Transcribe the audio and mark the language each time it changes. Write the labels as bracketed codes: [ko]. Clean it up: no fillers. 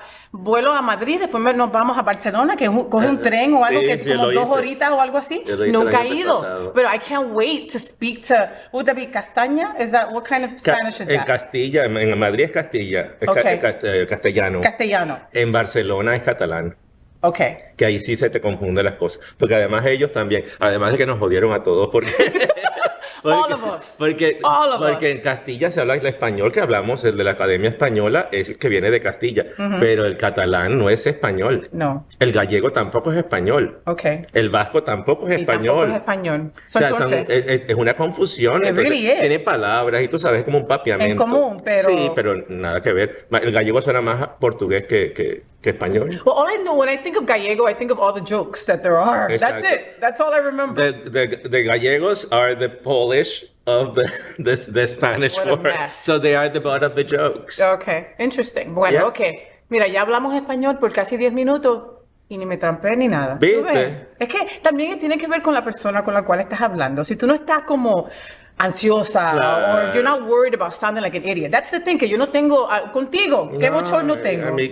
[es] Vuelo a Madrid, después nos vamos a Barcelona, que coge un tren o algo que como 2 horitas o algo así. Nunca he ido. Pero [en] I can't wait to speak to, would that be Castaña? What kind of Spanish is that? [es] En Castilla, en Madrid es Castilla, castellano. Castellano. En Barcelona es catalán. [en] Okay. [es] Que ahí sí se te confunden las cosas. Porque además ellos también, además de que nos jodieron a todos, porque [en] all of us. [es] Porque en Castilla se habla el español que hablamos, el de la Academia Española, es el que viene de Castilla. Pero el catalán no es español. No. El gallego tampoco es español. [en] Okay. [es] El vasco tampoco es español. Tampoco es español. O sea, es una confusión. Entonces, tiene palabras y tú sabes, como un papiamento. En común, pero... Sí, pero nada que ver. El gallego suena más portugués que español. [en] Well, all I know, when I think of gallego, I think of all the jokes that there are. Exactly. That's it. That's all I remember. The gallegos are the Polish of the Spanish word. So they are the butt of the jokes. Okay, interesting. Bueno, okay. [es] Mira, ya hablamos español por casi 10 minutos y ni me trampé ni nada. ¿Viste? Es que también tiene que ver con la persona con la cual estás hablando. Si tú no estás como ansiosa, [en] or you're not worried about sounding like an idiot. That's the thing, [es] que yo no tengo contigo. ¿Qué bochorno tengo?